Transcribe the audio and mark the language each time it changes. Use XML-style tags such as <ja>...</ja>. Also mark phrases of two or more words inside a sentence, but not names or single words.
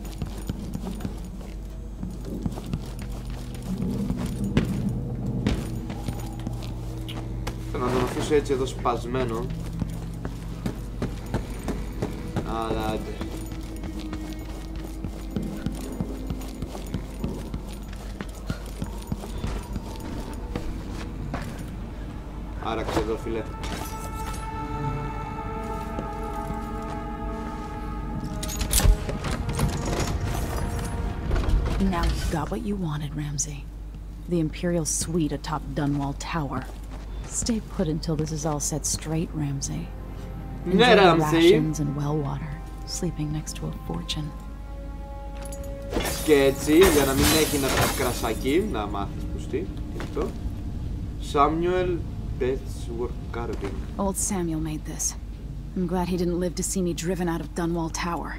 <el>Θέλω να τον αφήσω έτσι εδώ σπασμένο. Αλλά άντε. Άραξε εδώ, φίλε.</el> <en>Now you got what you wanted, Ramsey. The Imperial suite atop Dunwall Tower. Stay put until this is all set straight, Ramsey. Enjoy the rations and well water, sleeping next to a fortune.</en> <el>Και έτσι, για να μην έχει ένα κρασάκι, να μάθεις πως τι, αυτό.</el> <en>Samuel Bedsworth Carving. Old Samuel made this. I'm glad he didn't live to see me driven out of Dunwall Tower.</en>